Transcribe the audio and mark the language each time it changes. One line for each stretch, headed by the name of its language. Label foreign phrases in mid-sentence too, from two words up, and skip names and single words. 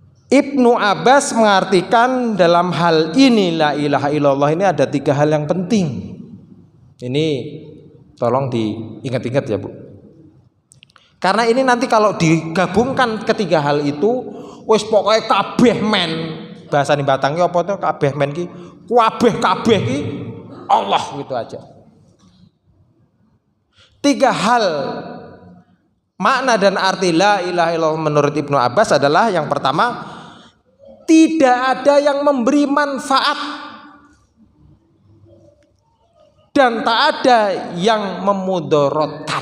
Indonesian: Ibnu Abbas mengartikan dalam hal ini
Arabic: la ilaha illallah
Indonesian: ini ada 3 hal yang penting. Ini tolong diingat-ingat ya Bu. Karena ini nanti kalau digabungkan ketiga hal itu,
Javanese: wis pokoknya kabeh men.
Indonesian: Bahasa ini batangnya apa tuh
Javanese: kabeh men ki? Kabeh ki Allah
Indonesian: gitu aja. 3 hal makna dan arti
Arabic: la ilaha illallah
Indonesian: menurut Ibnu Abbas adalah yang pertama, tidak ada yang memberi manfaat dan tak ada yang memudaratkan.